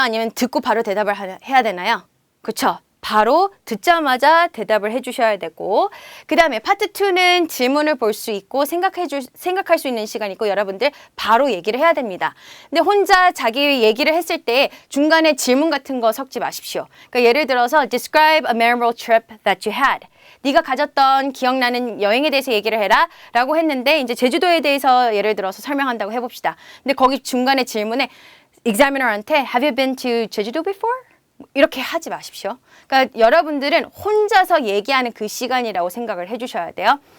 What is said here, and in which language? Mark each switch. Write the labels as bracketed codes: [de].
[ko] 아니면 듣고 바로 대답을 해야 되나요? 그쵸? 바로 듣자마자 대답을 해주셔야 되고 그 다음에 파트 2는 질문을 볼 수 있고 생각할 수 있는 시간이 있고 여러분들 바로 얘기를 해야 됩니다. 근데 혼자 자기 얘기를 했을 때 중간에 질문 같은 거 섞지 마십시오. 그러니까 예를 들어서 [en] Describe a memorable trip that you had. [ko] 네가 가졌던 기억나는 여행에 대해서 얘기를 해라 라고 했는데 이제 제주도에 대해서 예를 들어서 설명한다고 해봅시다. 근데 거기 중간에 질문에 examiner한테 [en] Have you been to 제주도 before? [ko] 이렇게 하지 마십시오. 그러니까 여러분들은 혼자서 얘기하는 그 시간이라고 생각을 해주셔야 돼요.